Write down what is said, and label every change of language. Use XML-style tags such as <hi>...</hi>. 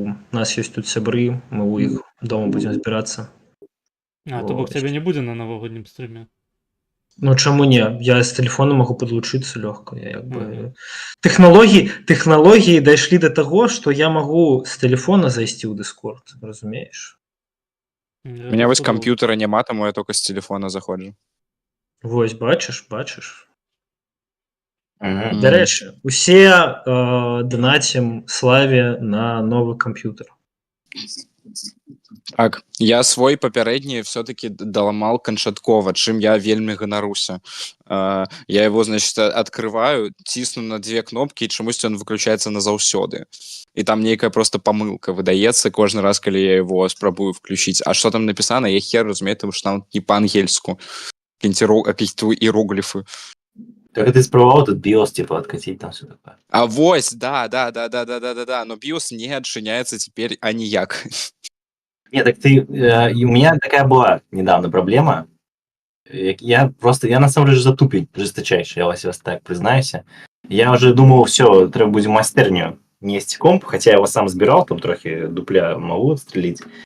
<be>У нас ёсць тут сябры, мы ў іх дома будзем збірацца. А, то бок Ось. цябе не будзе на навагоднім стриме. Ну, чаму не? Я з тэлефона магу падлучыцца лёгка. Я як бы... Мгм. Тэхналогіі дайшлі да таго, што я магу з тэлефона зайсці ў Discord, разумееш? У меня вось компьютера няма, таму я только з телефона заходжу. Вось, бачыш. Мгм. Дарэчы, усе донацім Славе на новы камп'ютер. Так, я свой папярэдні все-таки даламал канчаткова, чым я вельмі ганаруся. Я его, значит, открываю, цісну на две кнопки, і чамусь он выключается назаўсёды. І там нейкая просто помылка выдаецца кожны раз, калі я его спрабую включить.</be> <ru>А что там написано, я хер разумею, потому что там не по-ангельску. Какие-то иероглифы. Так ты спробовал тут BIOS, типа, откатить там все такое? А вось, да, но BIOS не отчиняется теперь аніяк. Нет, так ты... и у меня такая была недавно проблема. Я на самом деле затупень жесточайший, я вас так признаюсь. Я уже думал, все, треба будем майстерню нести комп, хотя я его сам збирал, там трохи дупля могу отстрелить.</ru>